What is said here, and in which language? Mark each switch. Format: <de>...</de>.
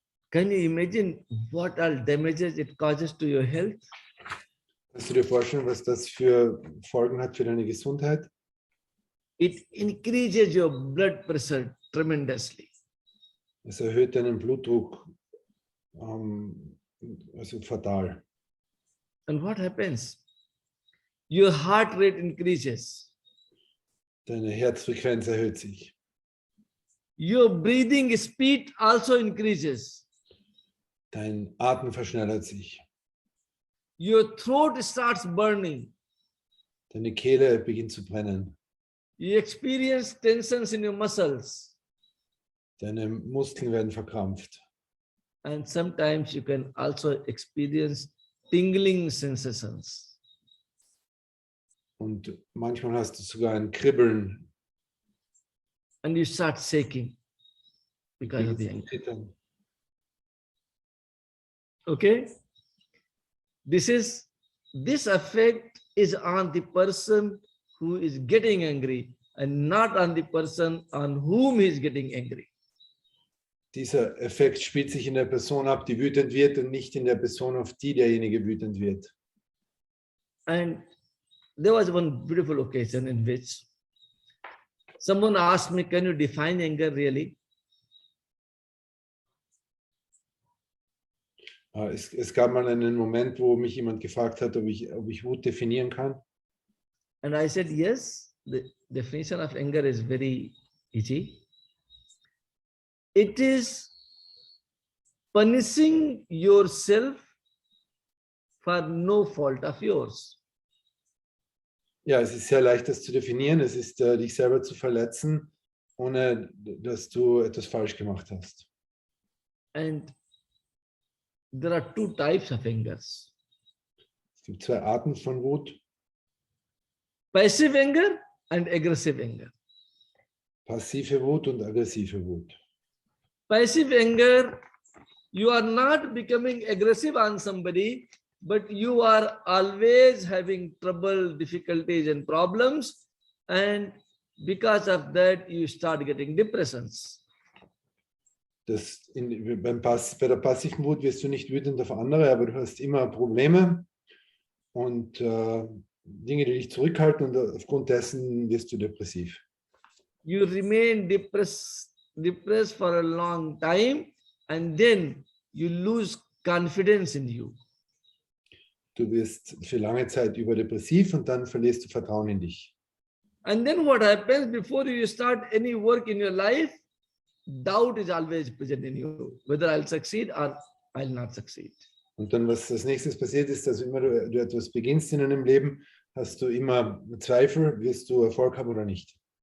<en>Can you imagine what all damages it causes to your health?</en> <de>Kannst du dir vorstellen, was das für Folgen hat für deine Gesundheit?</de> <en>It increases your blood pressure tremendously.</en> <de>Es erhöht deinen Blutdruck, also fatal.</de> <en>And what happens? Your heart rate increases.</en> <de>Deine Herzfrequenz erhöht sich.</de> <en>Your breathing speed also increases.</en> <de>Dein Atem verschnellert sich.</de> <en>Your throat starts burning.</en> <de>Deine Kehle beginnt zu brennen.</de> <en>You experience tensions in your muscles.</en> <de>Deine Muskeln werden verkrampft.</de> <en>And sometimes you can also experience tingling sensations.</en> <de>Und manchmal hast du sogar ein Kribbeln.</de> <en>And you start shaking because of the anger. Okay? This effect is on the person who is getting angry and not on the person on whom he is getting angry.</en> <de>Dieser Effekt spielt sich in der Person ab, die wütend wird, und nicht in der Person, auf die derjenige wütend wird.</de> <en>And there was one beautiful occasion in which someone asked me, can you define anger really?</en> <de>Es gab mal einen Moment, wo mich jemand gefragt hat, ob ich Wut definieren kann.</de> <en>And I said, yes, the definition of anger is very easy. It is punishing yourself for no fault of yours.</en> <de>Ja, es ist sehr leicht, das zu definieren. Es ist, dich selber zu verletzen, ohne dass du etwas falsch gemacht hast.</de> <en>And there are two types of angers.</en> <de>Es gibt zwei Arten von Wut.</de> <en>Passive anger and aggressive anger.</en> <de>Passive Wut und aggressive Wut.</de> <en>Passive anger, you are not becoming aggressive on somebody, but you are always having trouble, difficulties and problems, and because of that you start getting depressions.</en> <de>Bei der passiven Wut wirst du nicht wütend auf andere, aber du hast immer Probleme und Dinge, die dich zurückhalten, und aufgrund dessen wirst du depressiv.</de> <en>You remain depressed for a long time, and then you lose confidence in you.</en> <de>Du wirst für lange Zeit überdepressiv, und dann verlierst du Vertrauen in dich.</de> <en>And then what happens before you start any work in your life? Doubt is always present in you, whether I'll succeed or I'll not succeed.</en> <de>Und dann, was als nächstes passiert ist, dass immer du etwas beginnst in deinem Leben, hast du immer Zweifel, wirst du Erfolg haben oder nicht.</de>